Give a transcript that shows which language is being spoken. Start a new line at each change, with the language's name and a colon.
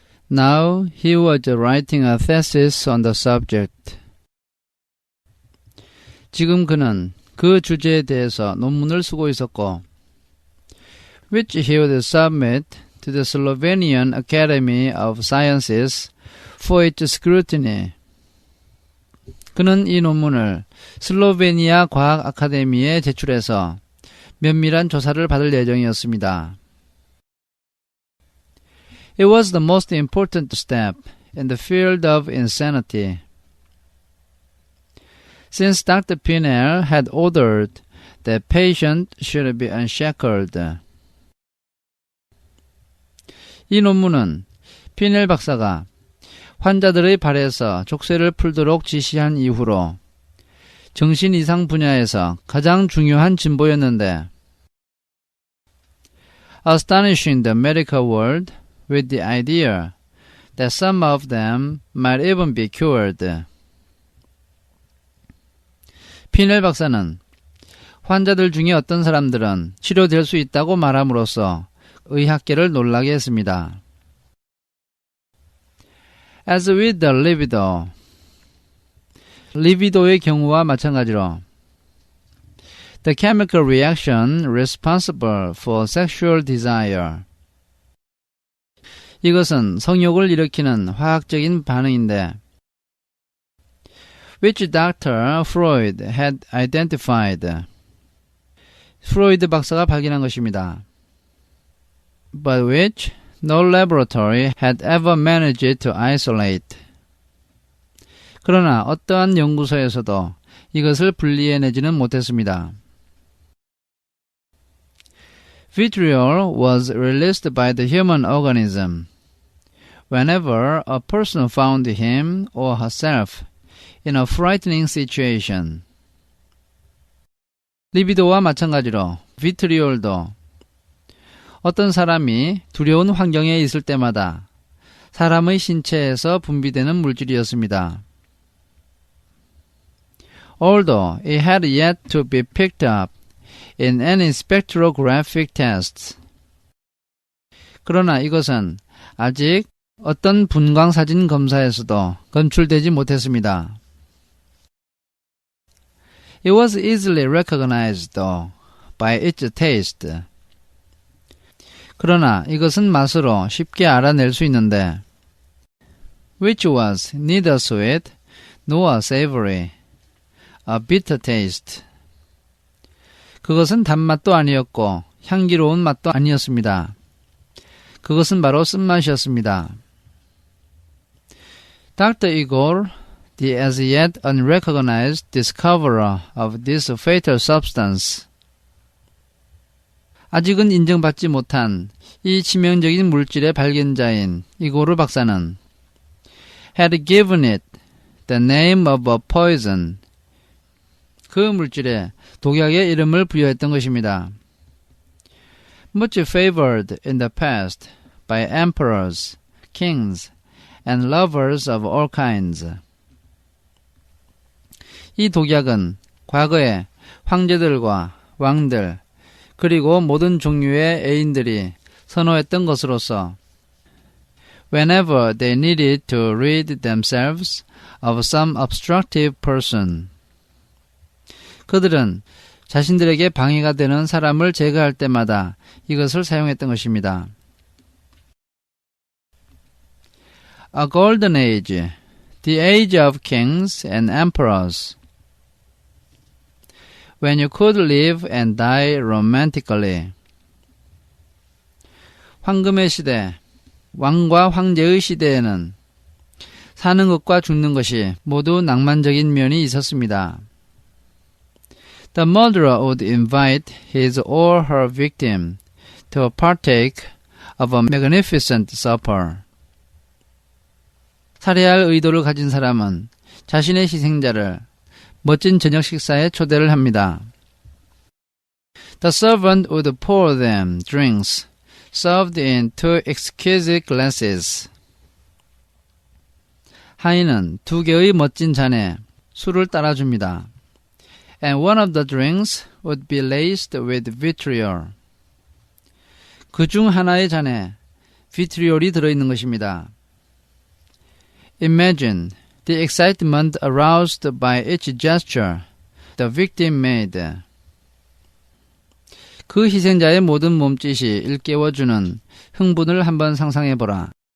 English: Now he was writing a thesis on the subject.
Korean: 지금 그는 그 주제에 대해서 논문을 쓰고 있었고,
English: which he would submit to the Slovenian Academy of Sciences for its scrutiny.
Korean: 그는 이 논문을 슬로베니아 과학 아카데미에 제출해서 면밀한 조사를 받을 예정이었습니다.
English: It was the most important step in the field of insanity. Since Dr. Pinel had ordered that patient should be unshackled.
Korean: 이 논문은 피넬 박사가 환자들의 발에서 족쇄를 풀도록 지시한 이후로 정신이상 분야에서 가장 중요한 진보였는데,
English: astonishing the medical world with the idea that some of them might even be cured.
Korean: 피넬 박사는 환자들 중에 어떤 사람들은 치료될 수 있다고 말함으로써 의학계를 놀라게 했습니다.
English: As with the libido,
Korean: 리비도의 경우와 마찬가지로
English: the chemical reaction responsible for sexual desire.
Korean: 이것은 성욕을 일으키는 화학적인 반응인데,
English: which Dr. Freud had identified.
Korean: 프로이드 박사가 발견한 것입니다.
English: But which no laboratory had ever managed to isolate.
Korean: 그러나 어떠한 연구소에서도 이것을 분리해내지는 못했습니다.
English: Vitriol was released by the human organism whenever a person found him or herself in a frightening situation.
Korean: 리비도와 마찬가지로 비트리올도 어떤 사람이 두려운 환경에 있을 때마다 사람의 신체에서 분비되는 물질이었습니다.
English: Although it had yet to be picked up in any spectrographic tests.
Korean: 그러나 이것은 아직 어떤 분광사진 검사에서도 검출되지 못했습니다.
English: It was easily recognized though by its taste.
Korean: 그러나 이것은 맛으로 쉽게 알아낼 수 있는데,
English: which was neither sweet nor savory, a bitter taste.
Korean: 그것은 단맛도 아니었고 향기로운 맛도 아니었습니다. 그것은 바로 쓴맛이었습니다.
English: Dr. Igor, the as yet unrecognized discoverer of this fatal substance.
Korean: 아직은 인정받지 못한 이 치명적인 물질의 발견자인 이고르 박사는
English: had given it the name of a poison.
Korean: 그 물질에 독약의 이름을 부여했던 것입니다.
English: Much favored in the past by emperors, kings, and lovers of all kinds.
Korean: 이 독약은 과거에 황제들과 왕들, 그리고 모든 종류의 애인들이 선호했던 것으로서
English: whenever they needed to rid themselves of some obstructive person.
Korean: 그들은 자신들에게 방해가 되는 사람을 제거할 때마다 이것을 사용했던 것입니다.
English: A golden age, the age of kings and emperors. When you could live and die romantically.
Korean: 황금의 시대, 왕과 황제의 시대에는 사는 것과 죽는 것이 모두 낭만적인 면이 있었습니다.
English: The murderer would invite his or her victim to partake of a magnificent supper.
Korean: 살해할 의도를 가진 사람은 자신의 희생자를 멋진 저녁 식사에 초대를 합니다.
English: The servant would pour them drinks served in two exquisite glasses.
Korean: 하인은 두 개의 멋진 잔에 술을 따라줍니다.
English: And one of the drinks would be laced with vitriol.
Korean: 그 중 하나의 잔에 비트리올이 들어있는 것입니다.
English: Imagine the excitement aroused by each gesture the victim made.
Korean: 그 희생자의 모든 몸짓이 일깨워주는 흥분을 한번 상상해보라.